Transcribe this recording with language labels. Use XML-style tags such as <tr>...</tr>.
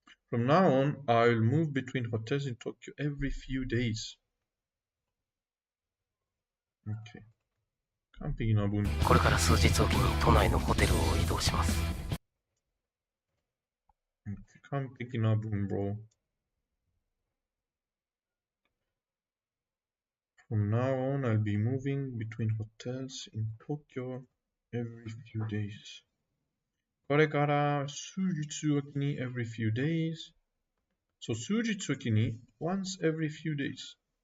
<en>From now on, I'll move between hotels in Tokyo every few days.</en> <ja>Okay. 完璧な文。これから数日おきに都内のホテルを移動します。 Okay. 完璧な文、bro.</ja> <en>From now on, I'll be moving between hotels in Tokyo every few days.</en> <ja>これから数日おきに</ja> <en>every few days. So 数日おきに once every few days.</en>